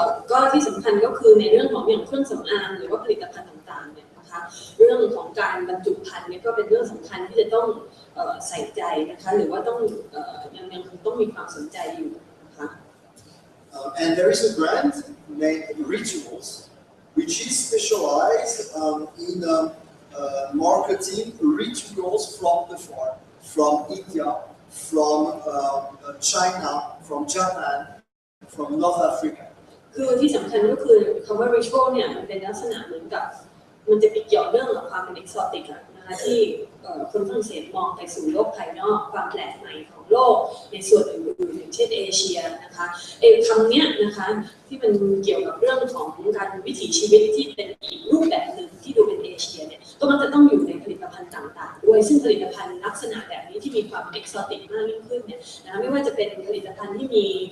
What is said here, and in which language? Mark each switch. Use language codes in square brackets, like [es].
[th] ก็ที่สำคัญก็คือในเรื่องของอย่างเครื่องสำอางหรือว่าผลิตภัณฑ์ต่างๆเนี่ยนะคะเรื่องของการบรรจุภัณฑ์เนี่ยก็เป็นเรื่องสำคัญที่จะต้องใส่ใจนะคะหรือว่าต้องยังคงต้องมีความสนใจอยู่นะคะ [en] And there is a brand named Rituals, which is specialized in marketing rituals from the far, from India, from China, from Japan, from North Africa. [th] คือที่สำคัญก็คือคำว่า ritual เนี่ยมันเป็นลักษณะเหมือนกับมันจะไปเกี่ยวเรื่องกับความเป็น exotic นะคะที่คนฝรั่งเศสมองไปสู่โลกภายนอกความแปลกใหม่ของโลกในส่วนอื่นๆอย่างเช่นเอเชียนะคะคำนี้นะคะที่มันเกี่ยวกับเรื่องของการวิถีชีวิตที่เป็นอีกรูปแบบหนึ่งที่ดูเป็นเอเชียเนี่ยก็มันจะต้องอยู่ในผลิตภัณฑ์ต่างๆด้วยซึ่งผลิตภัณฑ์ลักษณะแบบนี้ที่มีความ exotic มากยิ่งขึ้นเนี่ยนะไม่ว่าจะเป็นผลิตภัณฑ์ที่มี